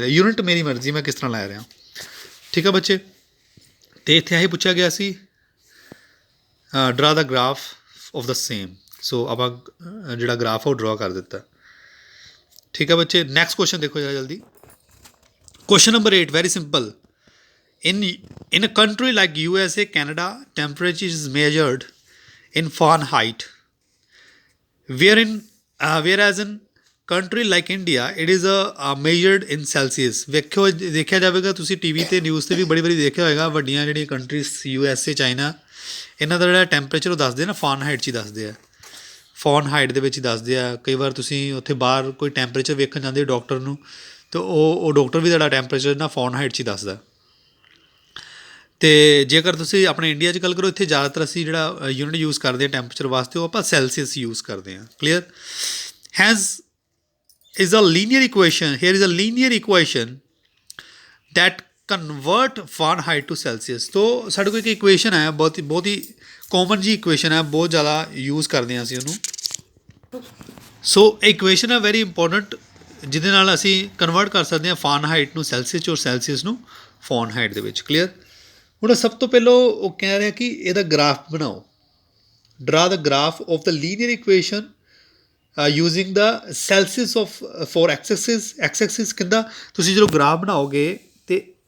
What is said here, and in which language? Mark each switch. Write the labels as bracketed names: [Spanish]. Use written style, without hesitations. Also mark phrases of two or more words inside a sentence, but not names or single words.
[Punjabi] ਯੂਨਿਟ ਮੇਰੀ ਮਰਜ਼ੀ, ਮੈਂ ਕਿਸ ਤਰ੍ਹਾਂ ਲੈ ਰਿਹਾ, ਠੀਕ ਹੈ ਬੱਚੇ। ਅਤੇ ਇੱਥੇ ਇਹੀ ਪੁੱਛਿਆ ਗਿਆ ਸੀ [English] draw the graph of the same. [Punjabi] ਸੋ ਆਪਾਂ ਜਿਹੜਾ ਗ੍ਰਾਫ ਆ ਉਹ ਡਰਾ ਕਰ ਦਿੱਤਾ, ਠੀਕ ਹੈ ਬੱਚੇ। [English] next question [Punjabi] ਦੇਖੋ ਜਰਾ ਜਲਦੀ। [English] question number 8 very simple. In a country like USA, Canada, temperature is measured in Fahrenheit, whereas in country like India, it is measured in Celsius. [Punjabi] ਦੇਖਿਆ ਜਾਵੇਗਾ ਤੁਸੀਂ TV 'ਤੇ ਨਿਊਜ਼ 'ਤੇ ਵੀ ਬੜੀ ਵਾਰੀ ਦੇਖਿਆ ਹੋਏਗਾ, ਵੱਡੀਆਂ ਜਿਹੜੀਆਂ ਕੰਟਰੀਜ਼ USA, ਚਾਈਨਾ, ਇਹਨਾਂ ਦਾ ਜਿਹੜਾ ਟੈਂਪਰੇਚਰ ਉਹ ਦੱਸਦੇ ਨਾ ਫਾਰਨਹਾਈਟ 'ਚ ਹੀ ਦੱਸਦੇ ਆ। ਫਾਰਨਹਾਈਟ ਦੇ ਵਿੱਚ ਹੀ ਦੱਸਦੇ ਆ। ਕਈ ਵਾਰ ਤੁਸੀਂ ਉੱਥੇ ਬਾਹਰ ਕੋਈ ਟੈਂਪਰੇਚਰ ਵੇਖਣ ਜਾਂਦੇ ਹੋ ਡਾਕਟਰ ਨੂੰ, ਤਾਂ ਉਹ ਡਾਕਟਰ ਵੀ ਤੁਹਾਡਾ ਟੈਂਪਰੇਚਰ ਨਾ ਫਾਰਨਹਾਈਟ 'ਚ ਹੀ ਦੱਸਦਾ। ਅਤੇ ਜੇਕਰ ਤੁਸੀਂ ਆਪਣੇ ਇੰਡੀਆ 'ਚ ਗੱਲ ਕਰੋ, ਇੱਥੇ ਜ਼ਿਆਦਾਤਰ ਅਸੀਂ ਜਿਹੜਾ ਯੂਨਿਟ ਯੂਜ਼ ਕਰਦੇ ਹਾਂ ਟੈਂਪਰੇਚਰ ਵਾਸਤੇ, ਉਹ ਆਪਾਂ ਸੈਲਸੀਅਸ ਯੂਜ਼ ਕਰਦੇ ਹਾਂ। ਕਲੀਅਰ। [English] ਹੈਜ਼ is a linear equation, here is a linear equation that convert Fahrenheit to Celsius। [Punjabi] तो ਸਾਡੇ ਕੋਲ ਇੱਕ ਇਕੁਏਸ਼ਨ ਹੈ, ਬਹੁਤ ਹੀ ਕਾਮਨ ਜੀ ਇਕੁਏਸ਼ਨ ਹੈ, ਬਹੁਤ ਜ਼ਿਆਦਾ ਯੂਜ਼ ਕਰਦੇ ਹਾਂ ਅਸੀਂ ਉਹਨੂੰ। ਸੋ ਇਕੁਏਸ਼ਨ ਹੈ [English] very important, [Punjabi] ਜਿਹਦੇ ਨਾਲ ਅਸੀਂ ਕਨਵਰਟ ਕਰ ਸਕਦੇ ਹਾਂ ਫਾਰਨਹਾਈਟ ਨੂੰ ਸੈਲਸੀਅਸ 'ਚ ਔਰ ਸੈਲਸੀਅਸ ਨੂੰ ਫਾਰਨਹਾਈਟ ਦੇ ਵਿੱਚ। ਕਲੀਅਰ। ਹੁਣ ਸਭ ਤੋਂ ਪਹਿਲਾਂ ਉਹ ਕਹਿ ਰਿਹਾ ਕਿ ਇਹਦਾ ਗ੍ਰਾਫ ਬਣਾਓ, [English] draw the graph of the linear equation using the Celsius of for x-axis [Punjabi] ਕਿੱਦਾਂ ਤੁਸੀਂ ਜਦੋਂ ਗ੍ਰਾਫ ਬਣਾਓਗੇ ਤੇ